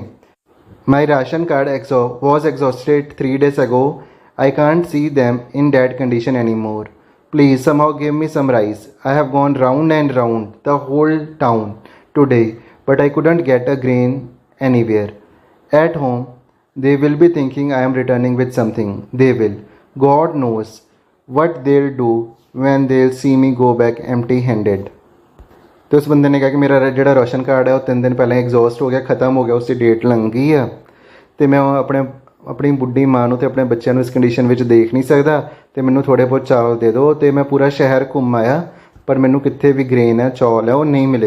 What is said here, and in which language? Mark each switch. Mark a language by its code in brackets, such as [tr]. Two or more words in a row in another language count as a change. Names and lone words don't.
[en] My ration card was exhausted 3 days ago. I can't see them in that condition anymore. Please somehow give me some rice. I have gone round and round the whole town today, but I couldn't get a grain anywhere. At home, they will be thinking I am returning with something. They will. God knows what they'll do when they'll see me go back empty-handed. [pa] ਤੇ ਉਸ ਬੰਦੇ ਨੇ ਕਿਹਾ ਕਿ ਮੇਰਾ ਜਿਹੜਾ ਰਾਸ਼ਨ ਕਾਰਡ ਹੈ ਉਹ 3 ਦਿਨ ਪਹਿਲਾਂ ਐਗਜ਼ੌਸਟ ਹੋ ਗਿਆ, ਖ਼ਤਮ ਹੋ ਗਿਆ, ਉਸ ਦੀ ਡੇਟ ਲੰਘ ਗਈ ਆ ਤੇ ਮੈਂ ਆਪਣੀ ਬੁੱਢੀ ਮਾਂ ਨੂੰ ਤੇ ਆਪਣੇ ਬੱਚਿਆਂ ਨੂੰ ਇਸ ਕੰਡੀਸ਼ਨ ਵਿੱਚ ਦੇਖ ਨਹੀਂ ਸਕਦਾ ਤੇ ਮੈਨੂੰ ਥੋੜ੍ਹੇ ਬਹੁਤ ਚਾਵਲ ਦੇ ਦਿਓ। ਤੇ ਮੈਂ ਪੂਰਾ ਸ਼ਹਿਰ ਘੁੰਮ ਆਇਆ ਪਰ ਮੈਨੂੰ ਕਿੱਥੇ ਵੀ ਗ੍ਰੇਨ ਹੈ, ਚੌਲ ਹੈ, ਉਹ ਨਹੀਂ ਮਿਲੇ।